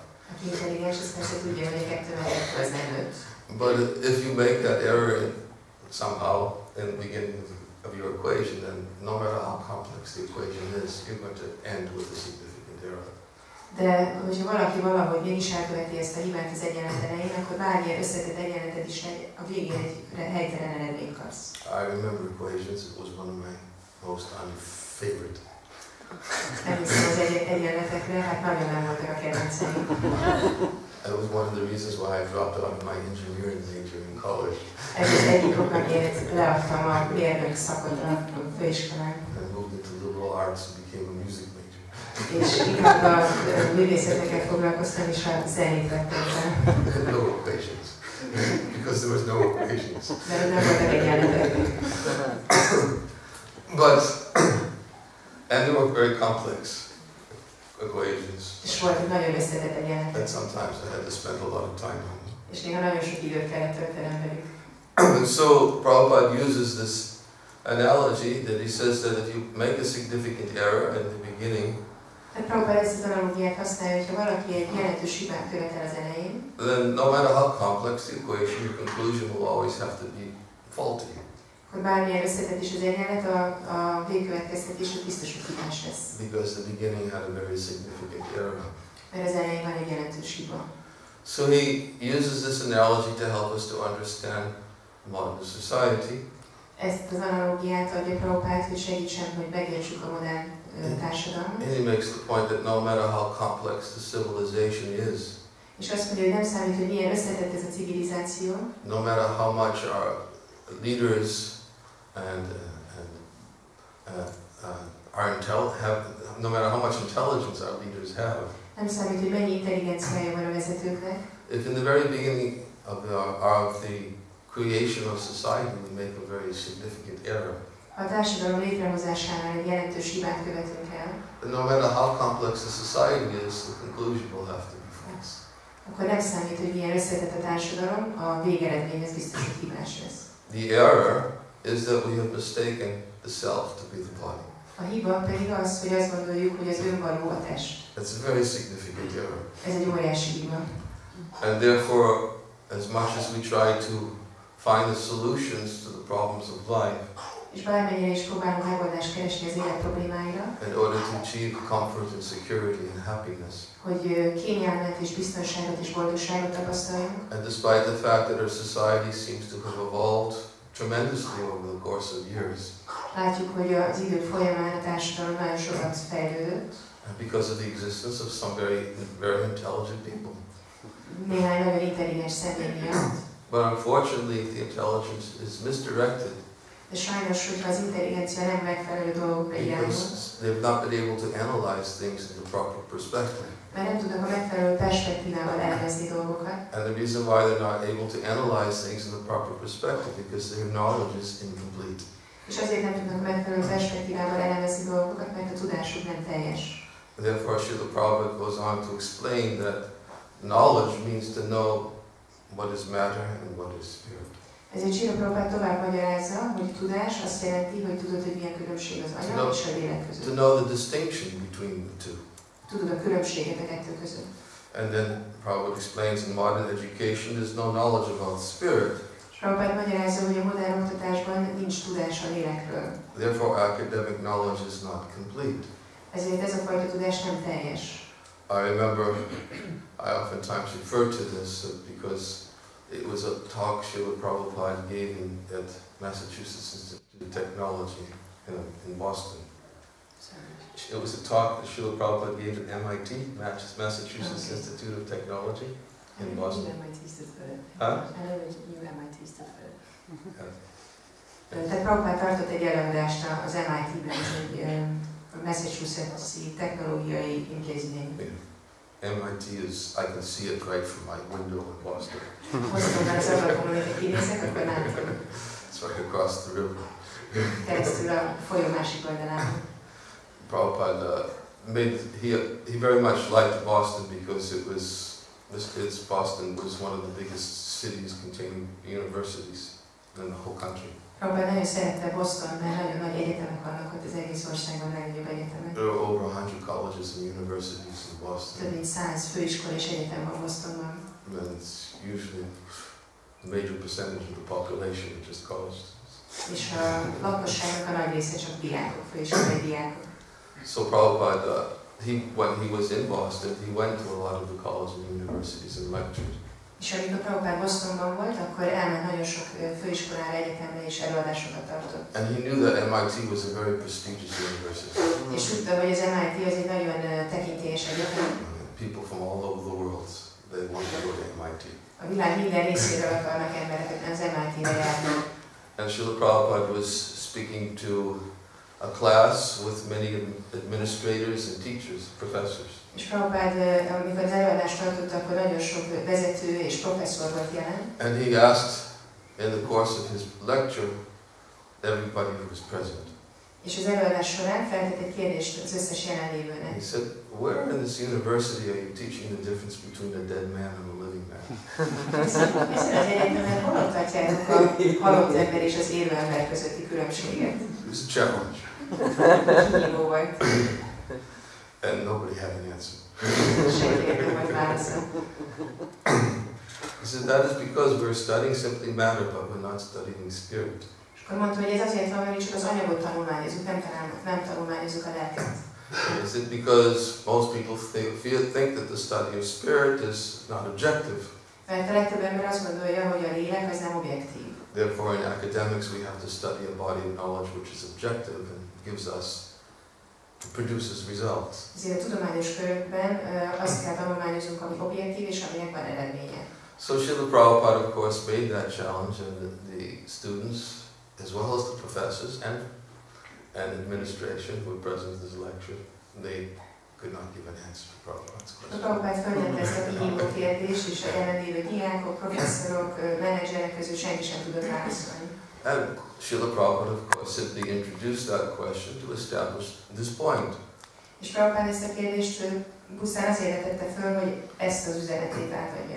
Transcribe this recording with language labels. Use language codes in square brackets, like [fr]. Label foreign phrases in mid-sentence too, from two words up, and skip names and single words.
[hu] Aki intelligens, az persze tudja, hogy a 2 meg 1 az nem 5. [en] But if you make that error somehow in the beginning of your equation, then no matter how complex the equation is, you're going to end with a significant error. [hu] De hogyha valaki valahogy mégis elköveti ezt a hibát az egyenlet elején, akkor bármilyen összetett egyenletet is a végén egy helytelen eredményt kapsz. [en] I remember equations. It was one of my most unfavorite. [hu] Emlékszem az egyenletekre, hát nagyon nem voltak a kedvenceim. [en] That was one of the reasons why I dropped out of my engineering major in college. [hu] Ez az egyik ok, amiért leadtam a mérnök szakot a főiskolán. [en] And moved into liberal arts and became a music major. [hu] És inkább a művészeteket foglalkoztam, és a zenét vettem fel. [en] No equations. Because there was no equations. [hu] Mert nem voltak egyenletek. [en] But, and they were very complex equations. [hu] És volt nagyon összetett egyenletek. [en] And sometimes I had to spend a lot of time on them. [hu] És néha nagyon sok időt kellett töltenem velük. [en] And so Prabhupada uses this analogy that he says that if you make a significant error in the beginning, [hu] Tehát Prabhupada ezt az analógiát használja, hogyha valaki egy jelentős hibát követel az elején, [en] then no matter how complex the equation, your conclusion will always have to be faulty. [hu] akkor bármilyen összetett is az egyenlet, a végkövetkeztetés biztos, hogy hibás lesz. [en] Because the beginning had a very significant error. [hu] Mert az elején van egy jelentős hiba. [en] So he uses this analogy to help us to understand modern society. [hu] Ezt az analógiát adja Prabhupád, hogy segítsen, hogy megértsük a modern társadalmat. [en] And he makes the point that no matter how complex the civilization is, [hu] És azt mondja, hogy nem számít, hogy milyen összetett ez a civilizáció, [en] no matter how much our leaders and no matter how much intelligence our leaders have, [hu] nem számít, hogy mennyi intelligenciája van a vezetőknek. [en] if in the very beginning of the creation of society we make a very significant error, [hu] Ha a társadalom létrehozásánál egy jelentős hibát követünk el, [en] then no matter how complex the society is, the conclusion will have to be false. [hu] akkor nem számít, hogy milyen összetett a társadalom, a végeredmény az biztos, hogy hibás lesz. [en] The error is that we have mistaken the self to be the body. [hu] A hiba pedig az, hogy azt gondoljuk, hogy az önvaló a test. [en] That's a very significant error. [hu] Ez egy óriási hiba. [en] And therefore, as much as we try to find the solutions to the problems of life, [hu] És bármennyire is próbálunk megoldást keresni az élet problémáira, [en] in order to achieve comfort and security and happiness, [hu] hogy kényelmet és biztonságot és boldogságot tapasztaljunk, [en] and despite the fact that our society seems to have evolved tremendously over the course of years, [hu] látjuk, hogy az idők folyamán a társadalom nagyon sokat fejlődött, [en] and because of the existence of some very intelligent people. [hu] Néhány nagyon intelligens személy miatt. [en] But unfortunately, the intelligence is misdirected. [hu] De sajnos, hogyha az intelligencia nem megfelelő dolgokra irányul, [en] Because they've not been able to analyze things in the proper perspective. [hu] mert nem tudnak a megfelelő perspektívával elemezni dolgokat. [en] And the reason why they're not able to analyze things in the proper perspective because their knowledge is incomplete. [hu] És azért nem tudnak a megfelelő perspektívával elemezni dolgokat, mert a tudásuk nem teljes. [en] And therefore, Srila Prabhupada goes on to explain that knowledge means to know what is matter and what is spirit. [hu] Ezért Srila Prabhupada tovább magyarázza, hogy tudás azt jelenti, hogy tudod, hogy milyen különbség az anyag és a lélek között. [en] To know the distinction between the two. [hu] Tudod a különbséget a kettő között. [en] And then Prabhupada explains in modern education there's no knowledge about spirit. [hu] És Prabhupada magyarázza, hogy a modern oktatásban nincs tudás a lélekről. [en] Therefore, academic knowledge is not complete. [hu] Ezért ez a fajta tudás nem teljes. [en] I remember, I oftentimes refer to this because it was a talk Srila Prabhupada gave at Massachusetts Institute of Technology in Boston. It was a talk that Srila Prabhupada gave at MIT, Massachusetts Institute of Technology in Boston. Huh? [hu] Tehát Prabhupada tartott egy előadást az MIT-ben, egy Massachusetts-i technológiai intézmény. [en] MIT is, I can see it right from my window in Boston. [hu] Bostonban az ablakon, amikor kinézek, akkor látom. [en] It's right across the river. [hu] Keresztül a folyó másik oldalán. [en] Prabhupada he very much liked Boston because Boston was one of the biggest cities containing universities in the whole country. [hu] Prabhupád nagyon szerette Boston, mert nagyon nagy egyetemek vannak ott az egész országban, legnagyobb egyetemek. [en] There are over 100 colleges and universities in Boston. [hu] Több mint 100 főiskola és egyetem van Bostonban. [en] And it's usually a major percentage of the population are just college students. [hu] És a lakosságnak a nagy része csak diákok, főiskolai diákok. [en] So Prabhupada, when he was in Boston, he went to a lot of the colleges and universities and lectured. [hu] És amikor Prabhupád Bostonban volt, akkor elment nagyon sok főiskolára, egyetemre és előadásokat tartott. [en] And he knew that MIT was a very prestigious university. [hu] És tudta, hogy az MIT az egy nagyon tekintélyes egyetem. [en] People from all over the world, they want to go to MIT. [hu] A világ minden részéről akarnak emberek az MIT-re járni. [en] And Srila Prabhupada was speaking to a class with many administrators and teachers, professors. [hu] És Prabhupád, amikor az előadást tartott, akkor nagyon sok vezető és professzor volt jelen. [en] And he asked in the course of his lecture everybody who was present. [hu] És az előadás során feltett egy kérdést az összes jelenlévőnek. [en] He said, "Where in this university are you teaching the difference between a dead man and a living man?" [hu] Ezen az egyetemen hol oktatjátok a halott ember és az élő ember közötti különbséget? [en] It was a challenge. [hu] Kihívó volt. [en] And nobody had an answer. [hu] Senki nem volt válasza. [en] He said, "That is because we're studying simply matter, but we're not studying spirit." [hu] És akkor mondta, hogy ez azért van, mert csak az anyagot tanulmányozunk, nem tanulmányozzuk a lelket. [en] Is it because most people think that the study of spirit is not objective? [hu] Mert a legtöbb ember azt gondolja, hogy a lélek az nem objektív. [en] Therefore, in academics, we have to study a body of knowledge which is objective and produces results. [hu] Ezért a tudományos körökben azt kell tanulmányoznunk, ami objektív és aminek van eredménye. [en] So Srila Prabhupada, of course, made that challenge, and the students, as well as the professors and administration who were present at this lecture, they could not give an answer to Prabhupada's question. [hu] Prabhupád föltette ezt a kihívó kérdést, és a jelenlévő diákok, professzorok, menedzserek közül senki sem tudott válaszolni. [en] And Srila Prabhupada, of course, simply introduced that question to establish this point. [hu] És Prabhupád ezt a kérdést pusztán azért tette föl, hogy ezt az üzenetét átadja.